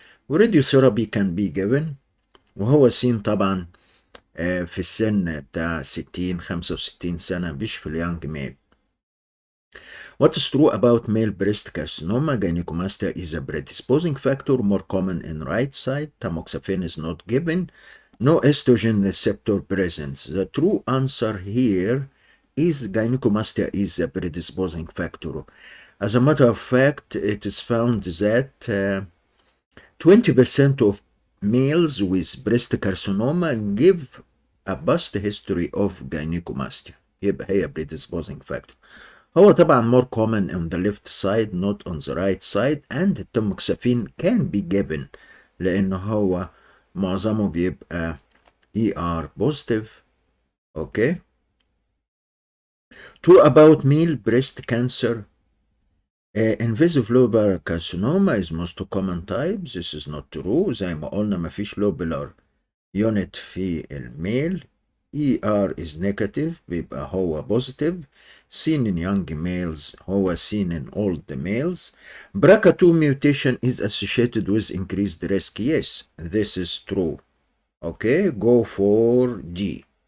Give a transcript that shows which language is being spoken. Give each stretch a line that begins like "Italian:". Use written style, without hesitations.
Arabic: وراديوثيرابي كان بي given، وهو سين طبعا في السن بتاع 65 سنة، مش في اليانج ميل.
English: What is true about male breast carcinoma? Gynecomastia is a predisposing factor, more common in right side. Tamoxifen is not given. No estrogen receptor presence. The true answer here is gynecomastia is a predisposing factor. As a matter of fact, it is found that 20% of males with breast carcinoma give a past history of gynecomastia.
Arabic: يبقى هي
English: predisposing factor.
Arabic: هو طبعا
English: more common on the left side not on the right side, and التموكسافين can be given
Arabic: لأن هو معظمه بيبقى
English: ER positive. Okay. True about male breast cancer. Invasive lobular carcinoma is most common type. This is not true.
Arabic: زي ما قلنا مفيش lobular unit في الميل.
English: ER is negative
Arabic: بيبقى هو
English: positive. Seen in young males هو seen in old males. BRCA2 mutation is associated with increased risk. Yes, this is true. Okay, go for G.